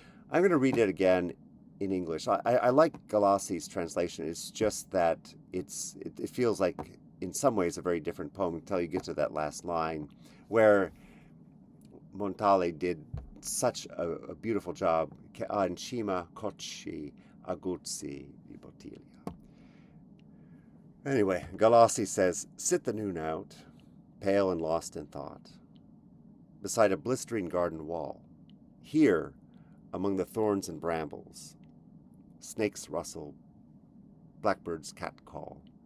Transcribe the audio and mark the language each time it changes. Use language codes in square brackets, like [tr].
[en] I'm going to read it again in English. I like Galassi's translation. It's just that it feels like in some ways a very different poem until you get to that last line where Montale did such a beautiful job. [it] Che ha in cima cocci aguzzi di bottiglia. [en] Anyway, Galassi says, sit the noon out, pale and lost in thought, beside a blistering garden wall. Here, among the thorns and brambles, snakes rustle, blackbirds catcall.